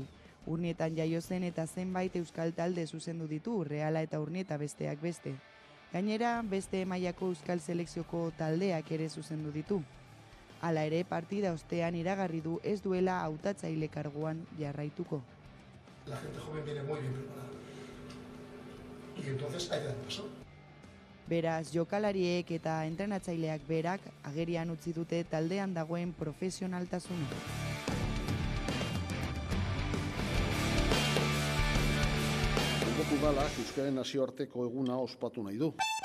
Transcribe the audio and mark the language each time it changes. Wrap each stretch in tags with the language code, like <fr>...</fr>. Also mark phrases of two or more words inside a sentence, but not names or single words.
<eu>Urnietan jaio zen eta zenbait euskal talde zuzendu ditu, Reala eta Urnieta besteak beste. Gainera, beste mailako euskal selekzioko taldeak ere zuzendu ditu. Hala ere, partida ostean iragarri du ez duela hautatzaile karguan jarraituko.</eu> <es>La gente joven viene muy bien preparada. Y entonces hay que dar paso.</es> <eu>Beraz, jokalariek eta entrenatzaileak berak agerian utzi dute taldean dagoen profesionaltasuna. Udalak Euskaren nazioarteko eguna ospatu nahi du.</eu>